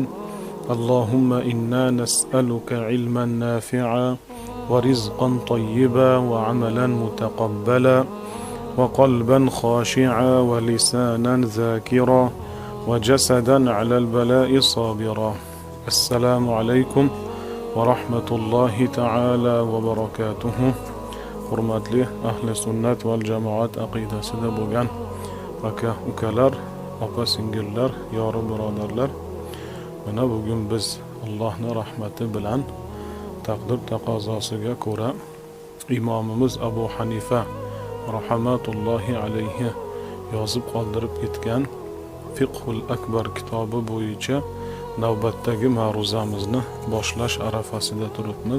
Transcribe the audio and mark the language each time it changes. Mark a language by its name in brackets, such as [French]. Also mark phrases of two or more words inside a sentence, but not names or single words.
[Arabic] اللهم إنا نسألك علما نافعا ورزقا طيبا وعملا متقبلا وقلبا خاشعا ولسانا ذاكرا وجسدا على البلاء صابرا. السلام عليكم ورحمة الله تعالى وبركاته. [Uzbek] Hurmatli ahli sunnat val jamoat aqidasida bo'lgan aka ukalar, opa singillar, yori birodarlar, mana bugun biz Allohning rahmati bilan taqdir taqozosiga ko'ra imomimiz Abu Hanifa rahmatullohi alayhi yozib qoldirib ketgan Fiqhul Akbar kitobi bo'yicha navbatdagi ma'ruzamizni boshlash arafasida turibmiz.